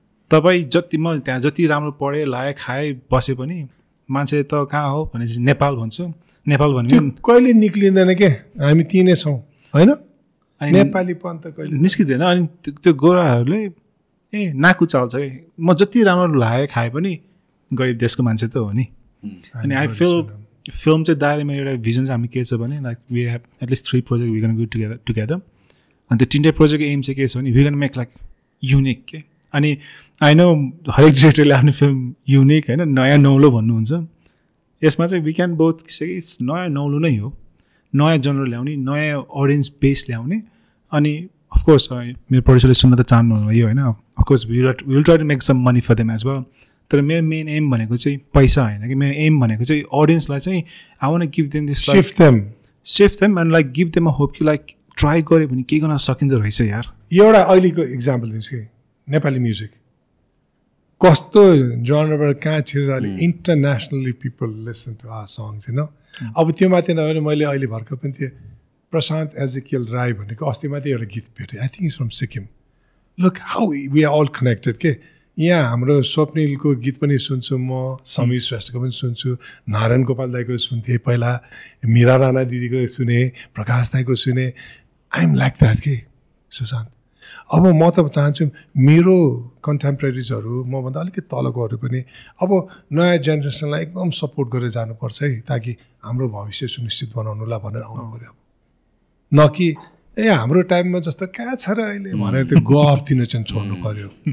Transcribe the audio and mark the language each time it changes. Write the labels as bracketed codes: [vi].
[ne] तपाईँ जति म त्यहाँ जति राम्रो पढेँ लाएँ खाएँ बसे पनि मान्छे त कहाँ हो भनेपछि नेपाल भन्छु। नेपाल भने कहिले निक्लिँदैन के, हामी ती नै छौँ होइन, नेपालीपन त कहिले निस्किँदैन। अनि त्यो गोराहरूले नाकु चाल्छ है, म जति राम्रो लाएँ खाएँ पनि गरिब देशको मान्छे त हो नि। अनि आई फिल फिल्म चाहिँ दाइरेमा एउटा भिजन चाहिँ हामी के छ भने [en] Like we have at least 3 project we gonna go together. [ne] अनि त्यो 3टा प्रोजेक्टको एम चाहिँ के छ भने [en] we gonna make like unique [ne] के। अनि आई नो हरेक डिरेक्टरले आफ्नो फिल्म युनिक होइन नयाँ नौलो भन्नुहुन्छ, यसमा चाहिँ [en] we can both say [ne] नयाँ नौलो नै हो, नयाँ जनर ल्याउने, नयाँ अडियन्स बेस ल्याउने। अनि अफकोर्स मेरो प्रड्युसरले सुन्न त चाहनुभयो होइन, [en] Of course will try to make some money for them as well. [ne] तर मेरो मेन एम भनेको चाहिँ पैसा होइन कि, मेरो एम भनेको चाहिँ अडियन्सलाई चाहिँ [en] I want to give them this shift them and like give them a hope [ne] कि लाइक ट्राई गऱ्यो भने के गर्न सकिँदो रहेछ यार। एउटा अहिलेको इक्जाम्पल दिन्छु कि नेपाली म्युजिक कस्तो जनरबाट कहाँ छिरेर अहिले [en] internationally people listen to our songs [ne] होइन। अब त्यो माथि नभएर मैले अहिले भर्खर पनि थिएँ प्रशान्त एजिकियल राई भनेको अस्ति मात्रै एउटा गीत भेटेँ, [en] I think is from Sikkim. Look how we are all connected के। [ne] यहाँ हाम्रो स्वप्निलको गीत पनि सुन्छु म, समीर श्रेष्ठको पनि सुन्छु, नारायण गोपाल दाईको सुन्थेँ पहिला, मीरा राणा दिदीको सुने, प्रकाश दाईको सुने। [en] I am like that के सुशान्त। [ne] अब म त चाहन्छु मेरो कन्टेम्पोरेरिजहरू मभन्दा अलिकति तलकोहरू पनि अब नयाँ जेनेरेसनलाई एकदम सपोर्ट गरेर जानुपर्छ है, ताकि हाम्रो भविष्य सुनिश्चित बनाउनुलाई भनेर आउनु पऱ्यो। न कि हाम्रो टाइममा जस्तो कहाँ छ र अहिले भनेर त्यो गफ दिन चाहिँ छोड्नु पऱ्यो।